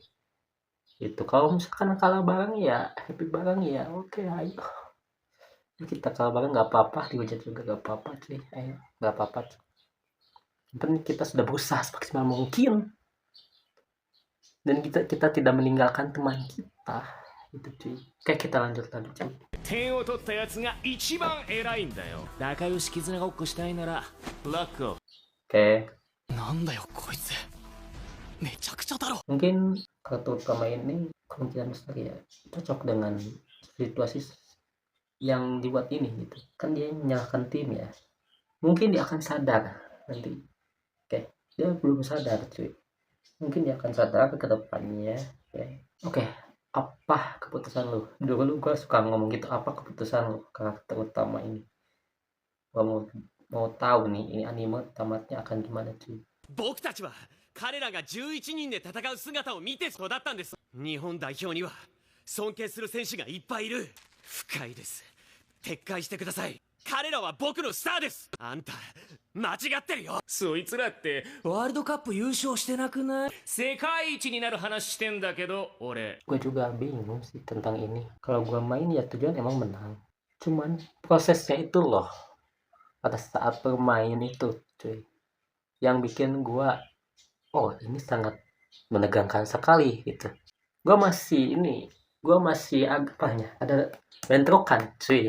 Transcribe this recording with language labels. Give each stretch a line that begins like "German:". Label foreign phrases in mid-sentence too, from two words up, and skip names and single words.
Indonesian: Itu kalau misalkan kalah bareng ya happy bareng ya, oke, ayo. Kita kalah bareng nggak apa-apa, dihujat juga nggak apa-apa, cuy. Ayo, nggak apa-apa, cuy. Yang penting kita sudah berusaha semaksimal mungkin dan kita tidak meninggalkan teman kita, itu cuy. Kayak kita lanjut cuy.
Japanese: 点を取ったやつが一番偉いんだよ。仲良し絆ごっこしたいならラックを。
Indonesian: Oke.
Japanese: なんだよこいつ、めちゃくちゃだろ。
Indonesian: Mungkin kartu utama ini kemungkinan besar ya cocok dengan situasi yang dibuat ini gitu. Kan dia menyalahkan tim ya. Mungkin dia akan sadar nanti. Oke, dia belum sadar cuy. Mungkin dia akan sadar ke depannya. Oke. Apa keputusan lu? Dulu gua suka ngomong gitu, apa keputusan lu karakter utama ini? Gua mau tahu nih, ini anime tamatnya akan gimana cuy.
Japanese: 僕たちは彼らが11人で戦う姿を見て育ったんです。日本代表には尊敬する選手がいっぱいいる。不快です。撤回してください。彼らは僕のスターです。あんた間違ってるよ。そいつらってワールドカップ優勝してなくない？世界一になる話してんだけど俺。
Indonesian: Gue juga bingung sih tentang ini. Kalau gue main ya tujuan emang menang. Cuman prosesnya itu loh. Pada saat bermain itu cuy. Yang bikin gue, oh ini sangat menegangkan sekali gitu. Gue masih agaknya ada bentrokan cuy.